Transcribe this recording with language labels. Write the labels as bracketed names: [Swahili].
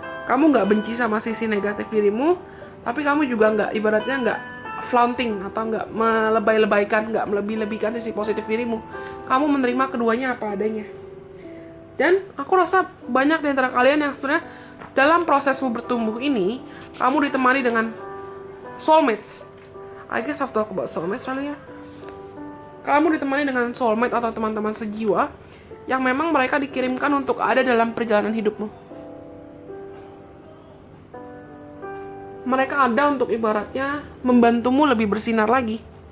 [Indonesian] Kamu nggak benci sama sisi negatif dirimu, tapi kamu juga nggak, ibaratnya nggak flaunting atau nggak melebay-lebaykan, nggak melebih-lebihkan sisi positif dirimu. Kamu menerima keduanya apa adanya. Dan aku rasa banyak di antara kalian yang sebenarnya dalam prosesmu bertumbuh ini, kamu ditemani dengan soulmates. [English] I guess I've talked about soulmates earlier. [Indonesian] Kamu ditemani dengan soulmate atau teman-teman sejiwa yang memang mereka dikirimkan untuk ada dalam perjalanan hidupmu. Mereka ada untuk ibaratnya membantumu lebih bersinar lagi.